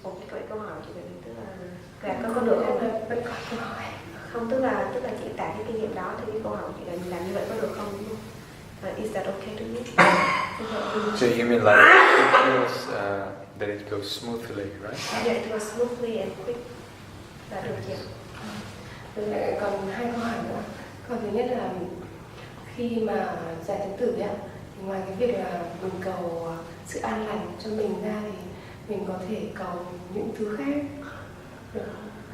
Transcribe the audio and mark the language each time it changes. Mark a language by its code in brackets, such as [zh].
[vi] Cái câu hỏi chị này tức là có được không? Vẫn có câu hỏi. Không, tức là chị tả cái kinh nghiệm đó thì cái câu hỏi chị là làm như vậy có được không? [en] Is that okay to you? So you mean like it feels that it goes smoothly, right? Yeah, it goes smoothly and quick. [vi] Là được chị. Còn hai câu hỏi nữa. Câu thứ nhất là khi mà giải tấn tử ấy, thì ngoài cái việc là mình cầu sự an lành cho mình ra thì mình có thể cầu những thứ khác được không?